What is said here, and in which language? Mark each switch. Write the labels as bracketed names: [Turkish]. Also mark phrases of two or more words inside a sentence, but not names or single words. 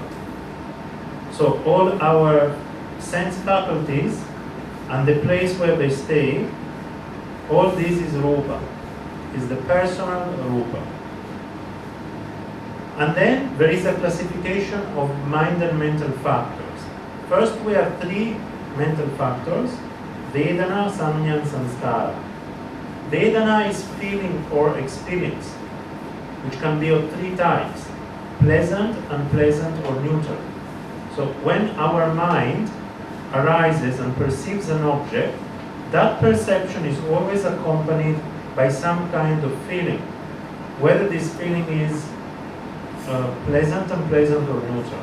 [English] So all our sense faculties and the place where they stay, all this is rupa, is the personal rupa. And then there is a classification of mind and mental factors. First we have 3 mental factors, [Pali] vedana, samnya, and sanskara. [English] Vedana is feeling or experience, which can be of 3 types, pleasant, unpleasant, or neutral. So when our mind arises and perceives an object, that perception is always accompanied by some kind of feeling, whether this feeling is pleasant, unpleasant, or neutral.